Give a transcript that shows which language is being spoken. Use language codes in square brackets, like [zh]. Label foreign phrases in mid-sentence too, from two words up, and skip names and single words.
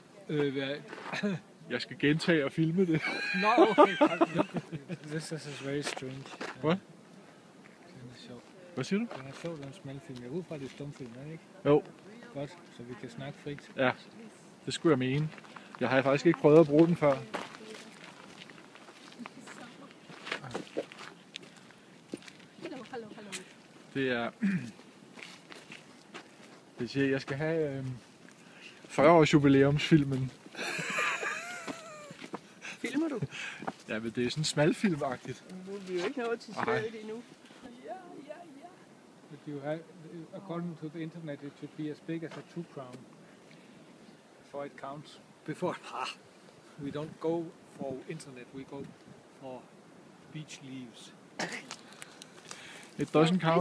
[da] Jeg skal gentage og filme det. [en] No, okay. This is very strange. [da] Hvad? Den er sjov. Hvad siger du? Den er sjov, den smalfilm. Jeg er ude fra, det er stumfilm, er det ikke? Jo. Godt, så vi kan snakke frit. Ja, det skulle jeg mene. Jeg har faktisk ikke prøvet at bruge den før. Hallo. Det er... Det siger, jeg skal have 40-års jubilæumsfilmen. Filmer du? Ja, men det er sådan smalfilmagtigt. Vi er jo ikke nået til stedet endnu. [en] But you have, according to the internet, it should be as big as a 2 crown. Before it counts. Before, we don't go for internet, we go for beach leaves. It doesn't count.